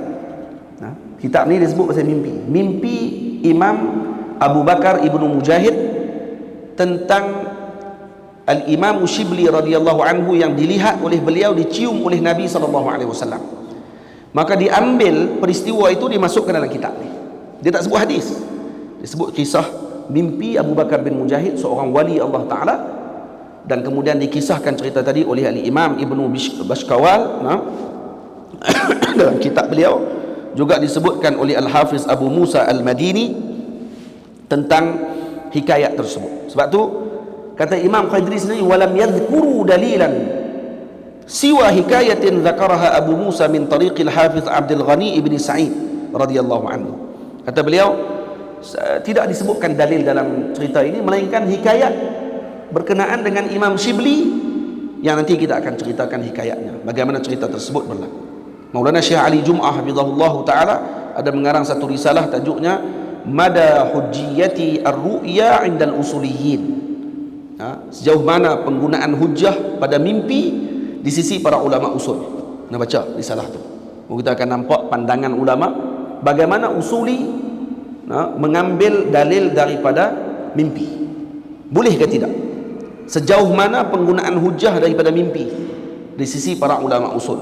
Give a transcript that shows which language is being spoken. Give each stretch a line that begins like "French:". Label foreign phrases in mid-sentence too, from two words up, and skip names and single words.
Malay: Kitab ni dia sebut pasal mimpi Imam Abu Bakar Ibnu Mujahid tentang Al-Imam Syibli
Arabic: رضي الله عنه,
Malay: yang dilihat oleh beliau dicium oleh Nabi
Arabic: صلى الله عليه وسلم.
Malay: Maka diambil peristiwa itu dimasukkan dalam kitab ni. Dia tak sebut hadis. Disebut kisah mimpi Abu Bakar bin Mujahid, seorang wali Allah Ta'ala, dan kemudian dikisahkan cerita tadi oleh Al-Imam Ibnu Bashkawal dalam kitab beliau, juga disebutkan oleh Al-Hafiz Abu Musa Al-Madini tentang hikayat tersebut. Sebab tu kata Imam Khadri sendiri,
Arabic: ولم يذكر دليلا سوى حكاية ذكرها Abu Musa من طريق الحافظ Abdul Ghani ibn Sa'id رضي الله عنه.
Malay: Kata beliau, tidak disebutkan dalil dalam cerita ini melainkan hikayat berkenaan dengan Imam Shibli yang nanti kita akan ceritakan hikayatnya, bagaimana cerita tersebut berlaku. Maulana Syekh Ali Jum'ah
Arabic: حفظه الله تعالى
Malay: ada mengarang satu risalah tajuknya Mada Hujjiyati Ar-Ru'ya 'Indal Usuliyyin. Sejauh mana penggunaan hujjah pada mimpi di sisi para ulama usul. Nak baca risalah tu, kita akan nampak pandangan ulama bagaimana usuli mengambil dalil daripada mimpi, boleh ke tidak, sejauh mana penggunaan hujjah daripada mimpi di sisi para ulama usul.